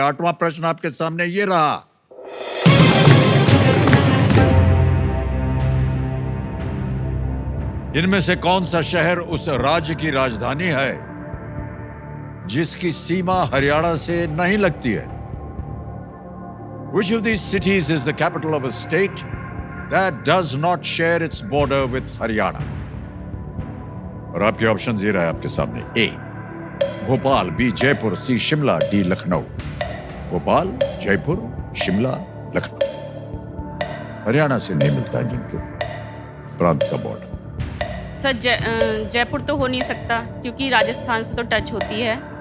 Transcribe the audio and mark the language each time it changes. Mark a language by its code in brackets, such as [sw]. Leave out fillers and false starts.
[hi] 8वां प्रश्न आपके सामने ये रहा। इनमें से कौन सा शहर उस राज्य की राजधानी है जिसकी सीमा हरियाणा से नहीं लगती है? [en] Which of these cities is the capital of a state that does not share its border with Haryana? [hi] और आपके ऑप्शन ये रहा है आपके सामने। ए भोपाल, बी जयपुर, सी शिमला, डी लखनऊ। भोपाल, जयपुर, शिमला, लखनऊ। हरियाणा से नहीं मिलता है जिनके प्रांत का बॉर्डर। सर जयपुर तो हो नहीं सकता क्योंकि राजस्थान से तो टच होती है।